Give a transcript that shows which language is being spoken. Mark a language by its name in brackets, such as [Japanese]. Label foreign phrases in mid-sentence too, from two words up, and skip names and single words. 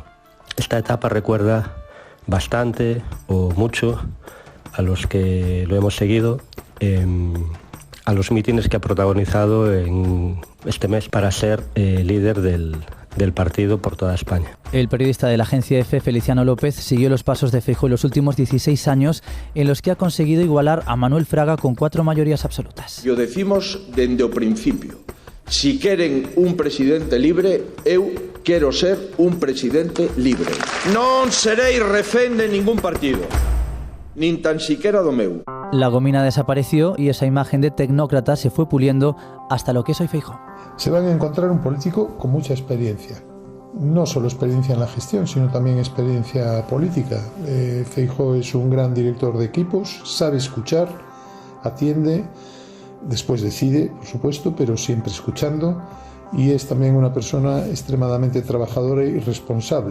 [Spanish] Esta etapa recuerda bastante o mucho a los que lo hemos seguido, a los mítines que ha protagonizado en este mes para ser líder del partido por toda España. El periodista de la agencia EFE, Feliciano López, siguió los pasos de Feijóo en los últimos 16 años en los que ha conseguido igualar a Manuel Fraga con 4 mayorías absolutas. [Galician] Yo decimos dende o principio, si queren un presidente libre, eu quero ser un presidente libre. Non serei refén de ningún partido, nin tan siquiera do meu. [Spanish] La gomina desapareció y esa imagen de tecnócrata se fue puliendo hasta lo que es hoy Feijóo. Se van a encontrar un político con mucha experiencia. No solo experiencia en la gestión, sino también experiencia política. Feijóo es un gran director de equipos, sabe escuchar, atiende, después decide, por supuesto, pero siempre escuchando, y es también una persona extremadamente trabajadora y responsable.